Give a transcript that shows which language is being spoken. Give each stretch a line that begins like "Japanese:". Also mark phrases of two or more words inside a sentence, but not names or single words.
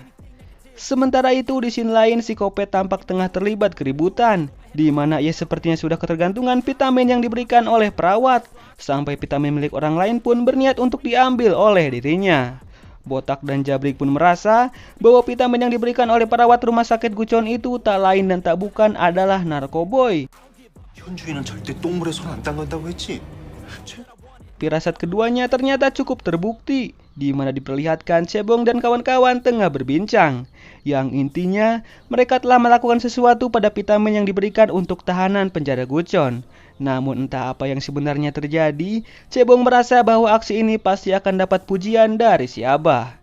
Indonesian: Sementara itu di scene lain si Kopet tampak tengah terlibat keributan, di mana ia sepertinya sudah ketergantungan vitamin yang diberikan oleh perawat, sampai vitamin milik orang lain pun berniat untuk diambil oleh dirinya. Botak dan Jabrik pun merasa bahwa vitamin yang diberikan oleh perawat rumah sakit Gucheon itu tak lain dan tak bukan adalah narkoboy.
Korean: 현주인은 절대 똥물에 손 안 담근다고 했지.
Indonesian: Firasat keduanya ternyata cukup terbukti, di mana diperlihatkan Cebong dan kawan-kawan tengah berbincang. Yang intinya, mereka telah melakukan sesuatu pada vitamin yang diberikan untuk tahanan penjara Gucheon. Namun entah apa yang sebenarnya terjadi, Cebong merasa bahwa aksi ini pasti akan dapat pujian dari si Abah.